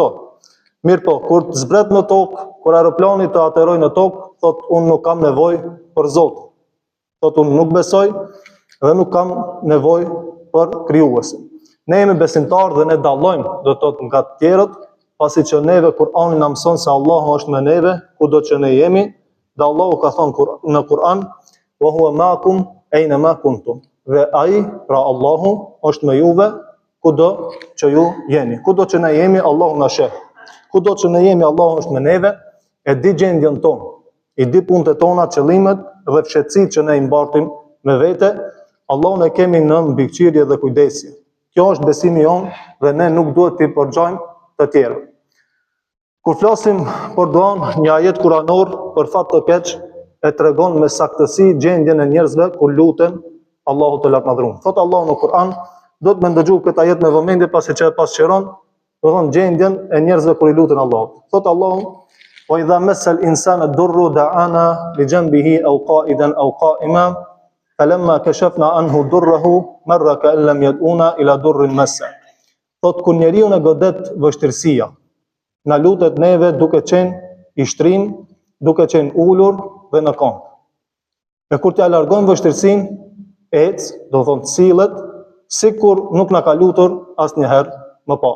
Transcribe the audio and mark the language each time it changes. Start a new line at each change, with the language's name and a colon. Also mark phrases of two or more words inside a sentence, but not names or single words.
Albanian: Mirë po, kur të zbret në tokë, kur aeroplani të aterojë në tokë, thot unë nuk kam nevojë për Zot. Thot unë nuk besoj dhe nuk kam nevojë për krijuesin. Ne jemi besimtarë dhe ne dallojmë do të thotë nga të tjerët, pasi që neve Kur'ani na mëson se Allahu është me neve kudo që ne jemi, dhe Allahu ka thënë në Kur'an
Arabic: وهو معكم أين ما كنتم.
Albanian: Dhe ai, pra Allahu, është me juve kudo që ju jeni. Kudo që ne jemi, Allahu na sheh. Kudo që ne jemi, Allahu është me neve, e di gjendjen tonë, i di punët tona, qëllimet dhe fshehësitë që ne i mbartim me vete. Allahun e kemi në mbikëqyrje dhe kujdesje. Kjo është besimi jonë dhe ne nuk duhet t'i përgjojmë të tjerë. Kur flasim për duan, një ajet kuranor për fat të keq e tregon me saktësi gjendjen e njerëzve kur luten Allahu të lartmadhëruar. Thot Allahu në Kur'an, do të më ndëgju këtë ajet me vëmendje pasi që e pasqyron, do thon gjendjen e njerëzve kur i luten Allahut. Thot Allahu:
Arabic: "وإذا مس الإنسان الضر دعانا لجنبه أو قاعدا أو قائما فلما كشفنا عنه ضره مر كأن لم يدعنا إلى ضر مسه."
Albanian: Thot kur njeriu në godet vështirësia, na lutet neve duke qenë i shtrin, duke qenë ulur dhe në këmbë. E kur t'ja largojmë vështirësinë, ec, do thonë sillet, sikur nuk na ka lutur asnjëherë më parë.